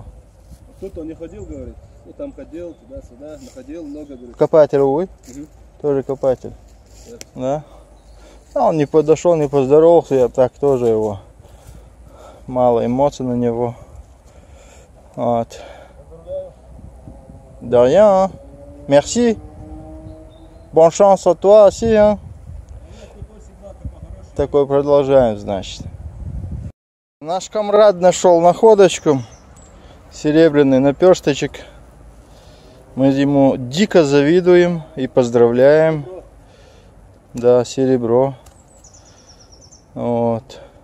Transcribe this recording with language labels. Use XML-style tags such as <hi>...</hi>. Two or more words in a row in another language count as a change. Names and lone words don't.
<ru>Тут он не ходил, говорит. Ну там ходил, туда-сюда, находил много, говорит. Копатель увы? Угу. Тоже копатель. Да? А он не подошел, не поздоровался, я так тоже его. Мало эмоций на него. Вот.</ru> <fr>De rien. Merci. Bonne chance à toi aussi, hein.</fr> <ru>Такой продолжаем, значит. Наш комрад нашел находочку. Серебряный наперсточек. Мы ему дико завидуем и поздравляем. Да, серебро. Вот.</ru>